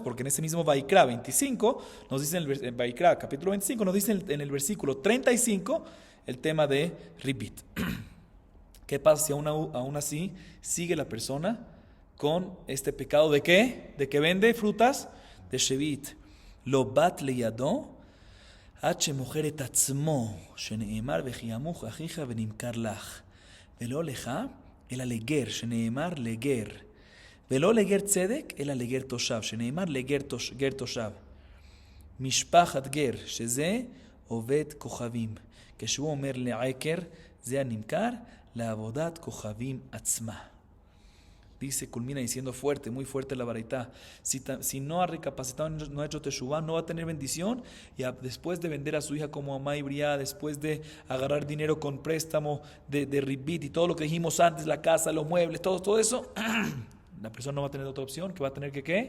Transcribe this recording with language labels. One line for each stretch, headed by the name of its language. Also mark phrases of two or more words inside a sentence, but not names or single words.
Spanish: Porque en ese mismo Vaikra 25, nos dice en Vaikra capítulo 25, nos dice en el versículo 35 el tema de Ribit. ¿Qué pasa si aún así sigue la persona con este pecado de qué? De que vende frutas de Shevit.
Hebrew: לא באת לידו, עד שמוכר את עצמו, שנאמר וכיעמוך אחיך ונמכר לך, ולא לך, אלא לגר, שנאמר לגר, ולא לגר צדק, אלא לגר תושב, שנאמר לגר תושב. משפחת גר, שזה עובד כוכבים. כשהוא אומר לעקר, זה הנמכר, לעבודת כוכבים עצמה.
Spanish: Dice, culmina diciendo fuerte, muy fuerte la baraita. Si no ha recapacitado, no ha hecho teshuvá, no va a tener bendición. Y después de vender a su hija como amá y bría, después de agarrar dinero con préstamo de ribit y todo lo que dijimos antes, la casa, los muebles, todo eso, la persona no va a tener otra opción, que va a tener que ¿qué?